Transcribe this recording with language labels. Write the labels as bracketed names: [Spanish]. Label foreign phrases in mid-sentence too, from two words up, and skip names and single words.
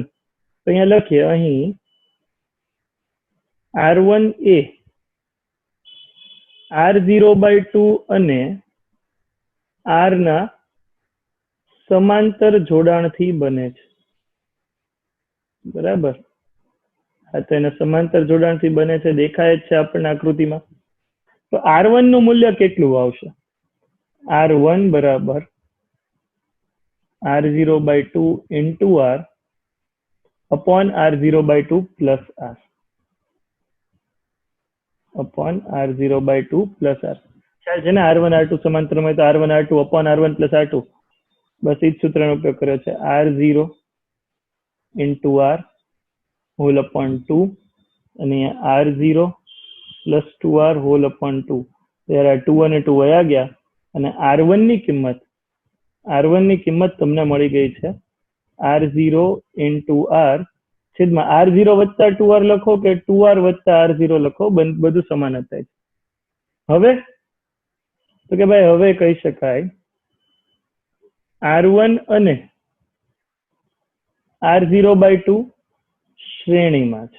[Gujarati] તો અહીંયા લખીએ, અહીં R1 એ R0/2 અને R ના સમાંતર જોડાણથી બને છે, બરાબર. હા, તો એના સમાંતર જોડાણથી બને છે, દેખાય જ છે આપણને આકૃતિમાં. તો R1 નું મૂલ્ય કેટલું આવશે? R1 બરાબર R0/2 [English] into R upon R0/2 plus R upon R0/2 plus R. [Gujarati] ખ્યાલ છે ને? R1 R2 સમાંતરમાં તો R1 R2 [English] upon R1 plus R2. [Gujarati] બસ એ જ સૂત્રનો ઉપયોગ કર્યો છે. [English] R0 into R whole upon 2 [Gujarati] અને [English] R0 plus 2R whole upon 2. [Gujarati] ત્યારે આ 2 અને 2 વયા ગયા અને R1 ની કિંમત તમને મળી ગઈ છે [English] R0 into R [Gujarati] છેદમાં R0 વત્તા 2R લખો કે 2R વત્તા R0 લખો, બધું સમાન જ થાય છે. હવે તો કે ભાઈ હવે કહી શકાય R1 અને R0/2 શ્રેણીમાં છે.